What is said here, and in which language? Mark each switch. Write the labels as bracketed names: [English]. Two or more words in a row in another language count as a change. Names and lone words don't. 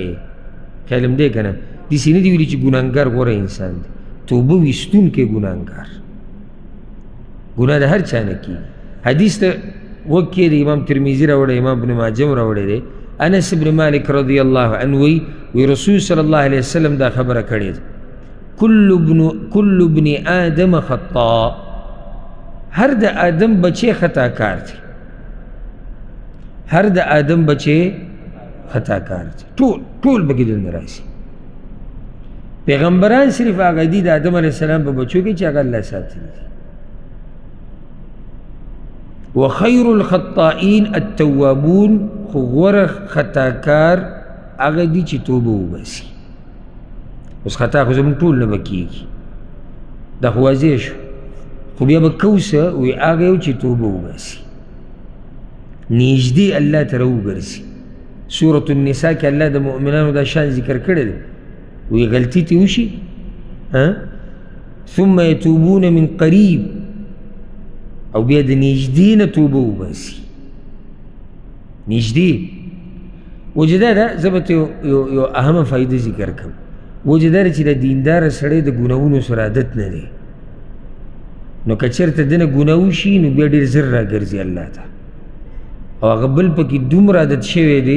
[Pashto] خیال هم دی که نه داسې نه دي ویلي چې ګناهګار غوره انسان دی توبه ویستونکی ګناهګار ګناه د هر چا نه کېږي حدیث ته غوږ کښېږدي امام ترمذي راوړی امام ابن ماجه هم راوړی دی انس ابن مالک [Arabic] رضی الله عنه [Pashto] وی رسول [Arabic] صلی الله علیه وسلم [Pashto] دا خبره کړې ده [Arabic] کل ابن آدم خطا [Pashto] هر د آدم بچی خطا کار دی هر د آدم بچی خطا کار دی ټول بګې دلته راشي پیغمبران صرف هغه دي د آدم [Arabic] علیه السلام [Pashto] په بچو کې چې هغه الله ساتلي دي [Arabic] وخير الخطائين التوابون [Pashto] خو غوره خطاکار هغه دي چې توبه وباسي اوس خطا خو زموږ ټول نه به کېږي دا خو واضح شو خو بیا به کوسه وایي هغه یو چې توبه وباسي نږدې الله ته راوګرځي سورة النساء کې الله د مؤمنانو دا شان ذکر کړی دی وایي غلطي ترې وشي [Arabic] ثم يتوبون من قریب [Pashto] او بیا د نږدې نه توبه وباسي نږدې وجه دا ده زه به ته یو اهمه فایده ذکر کړم وجه دا ده چې د دینداره سړی د ګناهونو سره عادت نه دی نو که چېرته دنه ګناه وشي نو بیا ډېر زر راګرځي الله ته او هغه بل پکې دومره عادت شوی دی